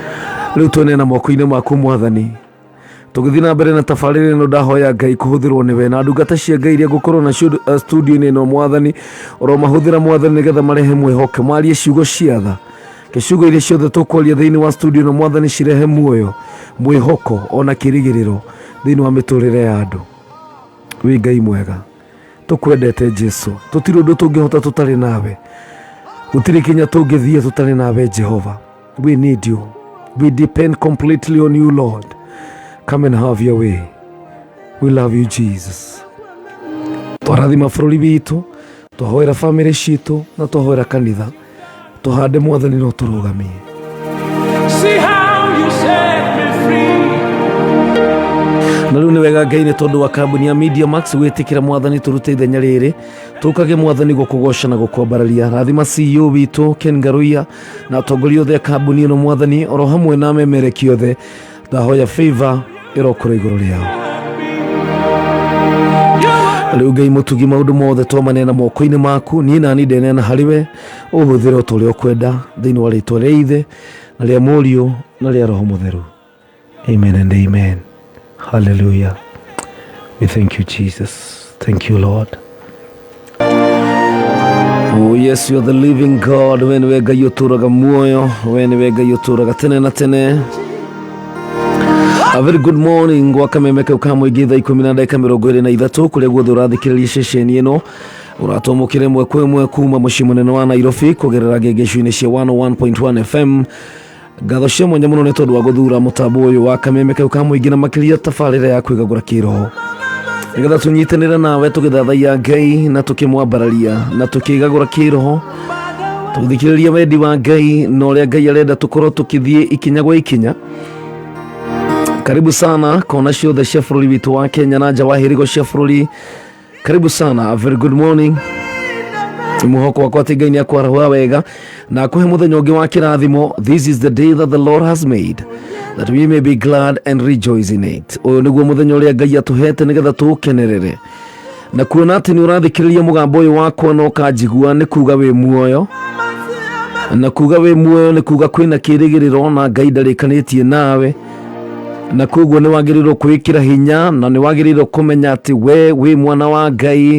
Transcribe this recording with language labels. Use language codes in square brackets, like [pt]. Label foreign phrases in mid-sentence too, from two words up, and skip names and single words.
[ki] Riu twene na moko-ini maku mwathani, tugithina mbere na tafarire no ndahoya Ngai kuhuthirwo niwe na ndungata cia Ngai iria gukorwo na studio no Mwathani oro mahuthira Mwathani nigetha marehe mwihoke marie ciugo cia tha Kishugo iria ciothe tukwaria thiini wa studio no Mwathani cirehe muoyo mwihoko ona kirigiriro thiini wa miturire ya andu. Wi Ngai mwega, tukwendete Jesu, tutiri undu tungihota tutari nawe, gutiri kinya tungithie tutari nawe Jehova. [en] We need you, we depend completely on you Lord. Come and have your way. We love you Jesus. [ki] Twarathima bururi witu, twahoera family citu na twahoera kanitha, tuhande Mwathani no turugamie. [en] See how you set me free. [ki] Na riu ni wega Ngai ni tondu wa kambuni ya Media Max gwitikira Mwathani turute ithenya riri tukage Mwathani gukugosha na gukwambararia. Rathima CEO witu Ken Ngaruia na atongoria othe kambuni no Mwathani oro hamwe na memereki othe, ndahoya favor irokora iguru riao. Riu Ngai mutugi maundu mothe twamanena moko-ini maku, ni nani ndenena hariwe uhuthire uturi ukwenda thiini wa ritwa ria Ithe na ria Murio na ria Roho Mutheru. [en] Amen and amen. Hallelujah. We thank you Jesus. Thank you Lord. Oh yes, you are the living God. [ki] We niwe Ngai uturaga muoyo, we niwe Ngai uturaga tene na tene. [en] A very good morning [ki] wa kamemeka ukamwigi thaa 10:23 kuria guothe urathikiriria ceceni ino uratomokire mwe kwemwe kuma mucii munene wa Nairobi kugerera ngengeco-ini cia 101.1 FM. Ngatho cia mwanya muno ni tondu wa guthura mutambo uyu wa kamemeka ukamwigi na makiria tafarire ya kwigagura kiroho, nigetha tunyitanire nawe tugithathaia Ngai na tukimwambararia na tukigagura kiroho, tuthikiriria wendi wa Ngai na uria Ngai arenda tukorwo tukithie ikinya gwa ikinya. [sw] Karibu sana [ki] kona ciothe cia bururi witu wa Kenya na nja wa hirigo cia bururi. [sw] Karibu sana. [en] A very good morning. [ki] Muhoko wakwa ati Ngai ni akwarahura wega na akuhe muthenya ungi wa kirathimo. [en] This is the day that the Lord has made, that we may be glad and rejoice in it. [ki] Uyu niguo muthenya uria Ngai atuhete nigetha tuukenerere na kuona ati ni urathikiriria mugambo uyu wakwa no kanjigua ni kuga wi muoyo, na kuga wi muoyo ni kuga kwina kirigiriro na Ngai ndarikanitie nawe, na koguo ni wagirirwo kwikira hinya na ni wagirirwo kumenya ati we wi mwana wa Ngai.